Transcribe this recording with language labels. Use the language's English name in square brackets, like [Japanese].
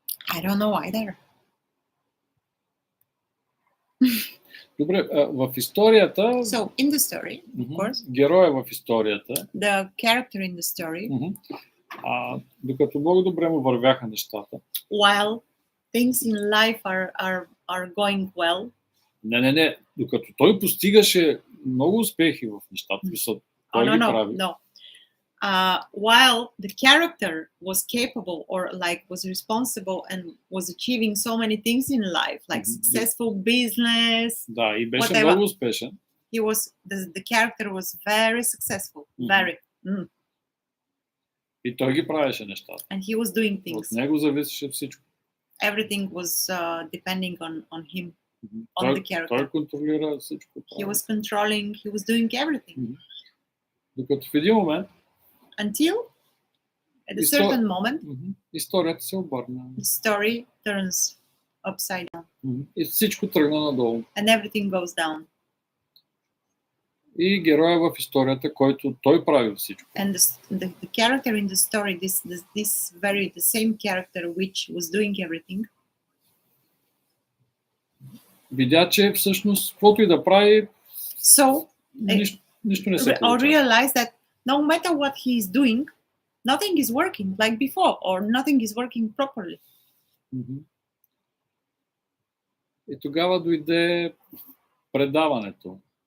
[English] I don't know either. [Bulgarian] Добре, в историята. [English] So in the story, of course. [Bulgarian] Героя в историята. [English] The character in the story. [Bulgarian] Докато много добре му вървяха нещата. [English] While things in life are going well. [Bulgarian] Не. Докато той постигаше много успехи в нещата, той ги прави. [English] No. While the character was capable or like was responsible and was achieving so many things in life, like successful business. [Bulgarian] Да, и беше много успешен. [English] He was the character was very successful, very. [Bulgarian] И той ги правеше нещата. [English] And he was doing things. [Bulgarian] От него зависеше всичко. [English] Everything was depending on him, on the character. [Bulgarian] Той контролира всичко. [English] He was controlling, he was doing everything. [Bulgarian] Докато в един момент [English] until at a certain moment, [Bulgarian] историята се обърна. [English] The story turns upside down. [Bulgarian] И всичко тръгна надолу. [English] And everything goes down. [Bulgarian] И героя в историята, който той прави всичко. [English] And the character in the story, the same character which was doing everything. [Bulgarian] Видя, че всъщност каквото и да прави, нищо не се получава. [English] Or realize that no matter what he is doing, nothing is working like before, or nothing is working properly. [Bulgarian] И тогава дойде предаването.